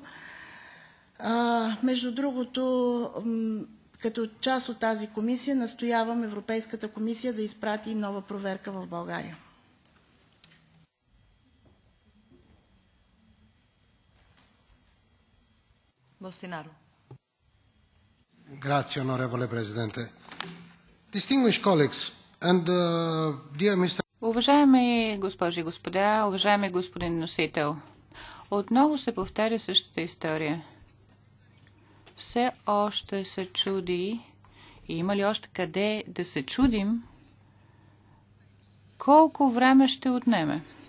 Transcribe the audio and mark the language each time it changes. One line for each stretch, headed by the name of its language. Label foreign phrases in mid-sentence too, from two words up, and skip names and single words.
Bulgarian: Между другото, като част от тази комисия настоявам Европейската комисия да изпрати нова проверка в България. Бостинаро.
Italian: Grazie, onorevole Presidente.
English: Distinguished colleagues and dear Mr.
Bulgarian: Уважаеми госпожи и господа, уважаеми господин носител, отново се повтаря същата история. Все още се чуди и има ли още къде да се чудим колко време ще отнеме.